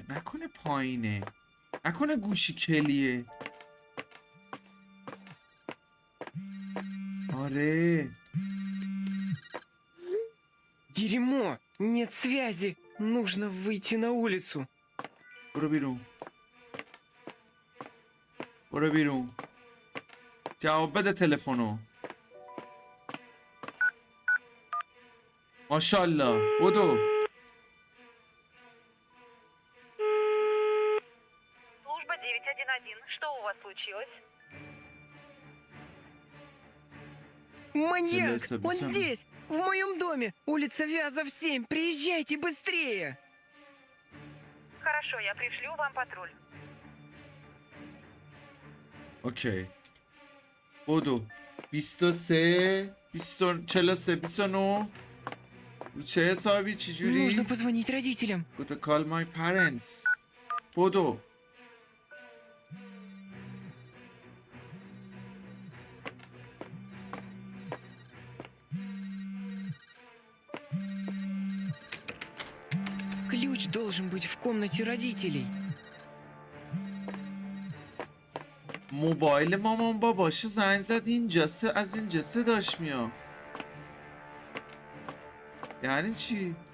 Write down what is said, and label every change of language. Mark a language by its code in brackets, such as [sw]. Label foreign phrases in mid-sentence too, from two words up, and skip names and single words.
[fa] نکنه پایینه. نکنه гуши کلیه. آره [ru] Дерьмо! Нет связи! Нужно выйти на улицу. [fa] برو بیرون. برو بیرون. جواب بده تلفنو. ماشاءالله بدو. [ru] Служба 911. Что у вас случилось? Маньяк! Телеса, Он бесом. здесь! В моем доме! Улица Вязов, 7! Приезжайте быстрее! Хорошо, я пришлю вам патруль. [fa] اوکی بودو 23 43 29 رو چه حسابی چی [ru] Нужно [fa] جوری؟ [ru] позвонить родителям. [en] Gotta call my parents بودو [ru] Ключ должен быть в комнате родителей. [fa] موبایل مامان باباشه زنگ زد اینجا از اینجا صداش میاد یعنی چی؟